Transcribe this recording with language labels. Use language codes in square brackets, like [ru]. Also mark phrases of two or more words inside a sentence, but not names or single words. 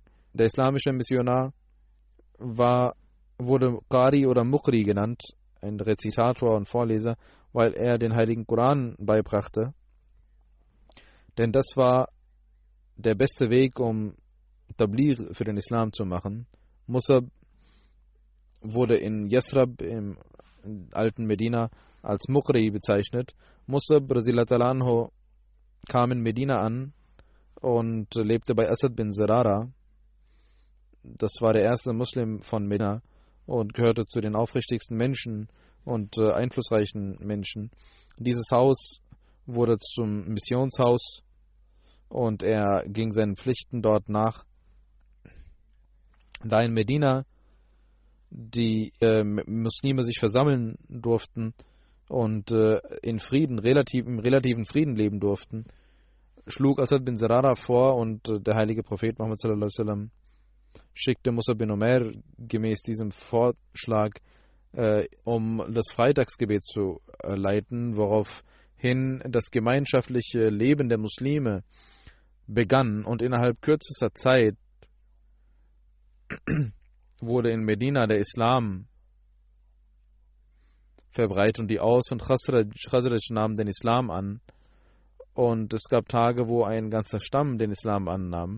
[de] Der islamische Missionar wurde Qari oder Muqri genannt, ein Rezitator und Vorleser, weil er den heiligen Koran beibrachte. Denn das war der beste Weg, um Tabligh für den Islam zu machen. Musab wurde in Yasrab im alten Medina als Muqri bezeichnet. Musab [ar] رضي الله تعالى عنه [de] kam in Medina an und lebte bei Asad bin Zurara. Das war der erste Muslim von Medina und gehörte zu den aufrichtigsten Menschen und einflussreichen Menschen. Dieses Haus wurde zum Missionshaus und er ging seinen Pflichten dort nach. Da in Medina die Muslime sich versammeln durften und im relativen Frieden leben durften, schlug Asad bin Zurara vor und der heilige Prophet Muhammad [ar] صلى الله عليه وسلم [de] schickte Musab bin Umair gemäß diesem Vorschlag, um das Freitagsgebet zu leiten, woraufhin das gemeinschaftliche Leben der Muslime begann und innerhalb kürzester Zeit wurde in Medina der Islam verbreitet und die Aus- und Khazraj nahmen den Islam an und es gab Tage, wo ein ganzer Stamm den Islam annahm.